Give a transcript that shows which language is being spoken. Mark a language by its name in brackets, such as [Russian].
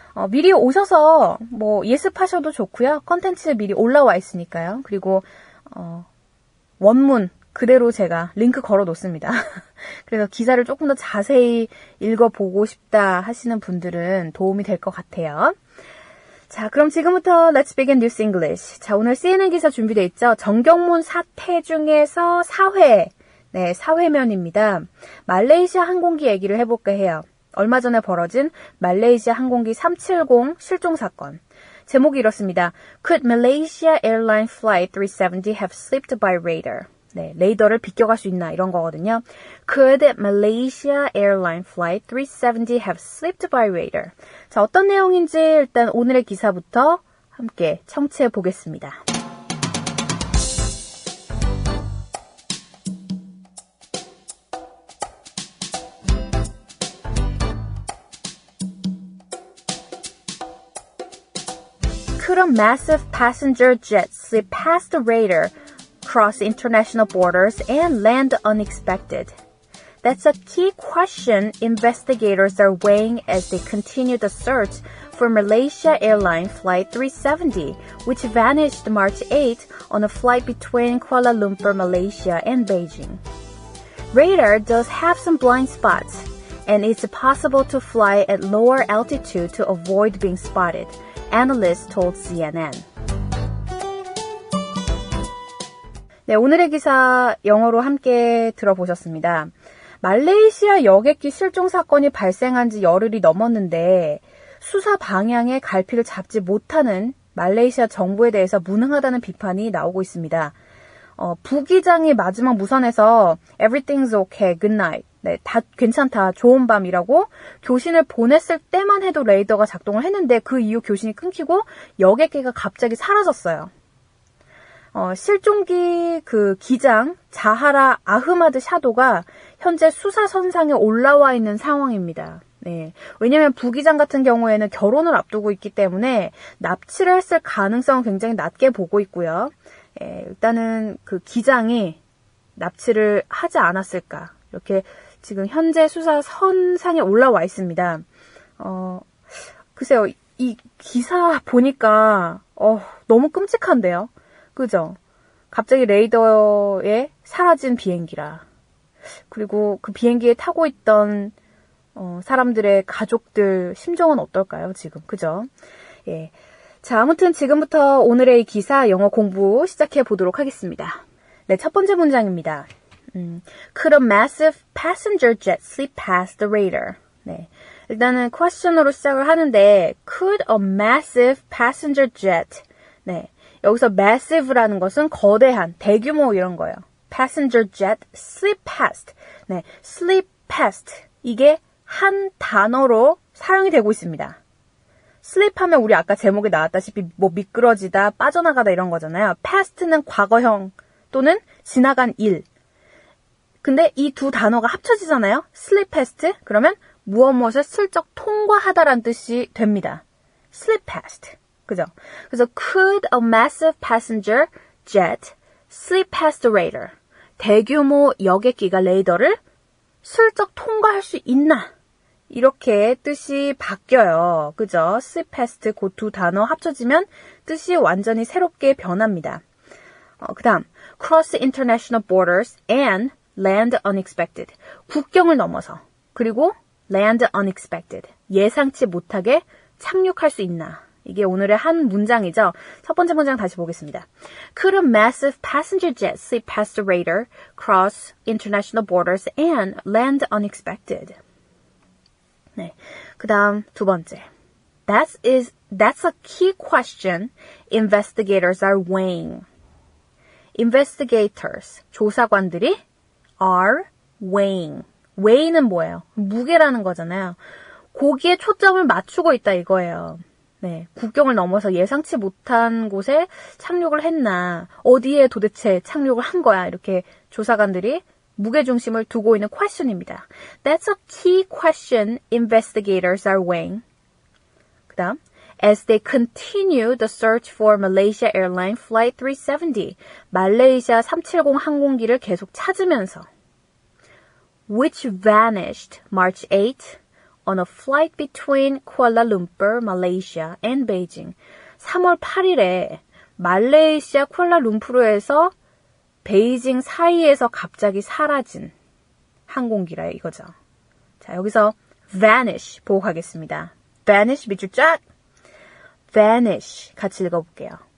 [Korean] 미리 오셔서 예습하셔도 좋고요. 컨텐츠 미리 올라와 있으니까요. 그리고 원문 그대로 제가 링크 걸어 놓습니다. 그래서 기사를 조금 더 자세히 읽어보고 싶다 하시는 분들은 도움이 될 것 같아요. 자, 그럼 지금부터 [English] Let's begin News English. [Korean] 자, 오늘 CNN 기사 준비되어 있죠. 정경문 사태 중에서 4회. 네, 4회면입니다. 말레이시아 항공기 얘기를 해볼까 해요. 얼마 전에 벌어진 말레이시아 항공기 370 실종 사건. 제목이 이렇습니다. [English] Could Malaysia Airline Flight 370 have slipped by radar? [Korean] 네, 레이더를 비껴갈 수 있나 이런 거거든요. [English] Could Malaysia Airline Flight 370 have slipped by radar? [Korean] 자, 어떤 내용인지 일단 오늘의 기사부터 함께 청취해 보겠습니다. [English] Could a massive passenger jet slip past the radar, cross international borders, and land unexpected? That's a key question investigators are weighing as they continue the search for Malaysia Airlines Flight 370, which vanished March 8 on a flight between Kuala Lumpur, Malaysia, and Beijing. Radar does have some blind spots, and it's possible to fly at lower altitude to avoid being spotted, analysts told CNN. [Korean] 네, 오늘의 기사 영어로 함께 들어보셨습니다. 말레이시아 여객기 실종 사건이 발생한 지 열흘이 넘었는데 수사 방향의 갈피를 잡지 못하는 말레이시아 정부에 대해서 무능하다는 비판이 나오고 있습니다. 부기장이 마지막 무선에서 [English] Everything's okay, good night. [Korean] 네, 다 괜찮다, 좋은 밤이라고 교신을 보냈을 때만 해도 레이더가 작동을 했는데 그 이후 교신이 끊기고 여객기가 갑자기 사라졌어요. 실종기 그 기장 자하라 아흐마드 샤도가 현재 수사선상에 올라와 있는 상황입니다. 네. 왜냐면 부기장 같은 경우에는 결혼을 앞두고 있기 때문에 납치를 했을 가능성은 굉장히 낮게 보고 있고요. 일단은 그 기장이 납치를 하지 않았을까. 이렇게 지금 현재 수사 선상에 올라와 있습니다. 글쎄요, 이 기사 보니까, 너무 끔찍한데요? 그죠? 갑자기 레이더에 사라진 비행기라. 그리고 그 비행기에 타고 있던, 사람들의 가족들 심정은 어떨까요, 지금? 그죠? 예. 자, 아무튼 지금부터 오늘의 기사 영어 공부 시작해 보도록 하겠습니다. 네, 첫 번째 문장입니다. [English] Could a massive passenger jet slip past the radar? [Korean] 네. 일단은 question으로 시작을 하는데 [English] Could a massive passenger jet? [Korean] 네. 여기서 massive라는 것은 거대한, 대규모 이런 거예요. [English] passenger jet slip past. 네. slip past. [Korean] 이게 한 단어로 사용이 되고 있습니다. slip 하면 우리 아까 제목에 나왔다시피 미끄러지다, 빠져나가다 이런 거잖아요. past는 과거형 또는 지나간 일. 근데 이 두 단어가 합쳐지잖아요. [English] slip past. [Korean] 그러면 무엇을 슬쩍 통과하다라는 뜻이 됩니다. [English] slip past. [Korean] 그죠? 그래서 [English] could a massive passenger jet slip past the radar? [Korean] 대규모 여객기가 레이더를 슬쩍 통과할 수 있나? 이렇게 뜻이 바뀌어요. 그죠? [English] slip past [Korean] 그 두 단어 합쳐지면 뜻이 완전히 새롭게 변합니다. 그 다음 [English] cross international borders and land unexpected. [Korean] 국경을 넘어서. 그리고 [English] land unexpected. [Korean] 예상치 못하게 착륙할 수 있나. 이게 오늘의 한 문장이죠. 첫 번째 문장 다시 보겠습니다. [English] Could a massive passenger jet slip past the radar, cross international borders, and land unexpected? 네. [Korean] 그 다음 두 번째. [English] That's a key question investigators are weighing. Investigators, [Korean] 조사관들이 [English] are weighing. [Korean] weigh는 뭐예요? 무게라는 거잖아요. 거기에 초점을 맞추고 있다 이거예요. 네, 국경을 넘어서 예상치 못한 곳에 착륙을 했나, 어디에 도대체 착륙을 한 거야, 이렇게 조사관들이 무게중심을 두고 있는 question입니다. [English] That's a key question investigators are weighing. [Korean] 그 다음, [English] as they continue the search for Malaysia Airlines Flight 370, [Korean] 말레이시아 370 항공기를 계속 찾으면서 [English] which vanished March 8 on a flight between Kuala Lumpur, Malaysia and Beijing. [Korean] 3월 8일에 말레이시아 쿠알라룸푸르에서 베이징 사이에서 갑자기 사라진 항공기라 이거죠. 자, 여기서 vanish 보고 가겠습니다. vanish 밑줄 쫙. vanish 같이 읽어볼게요.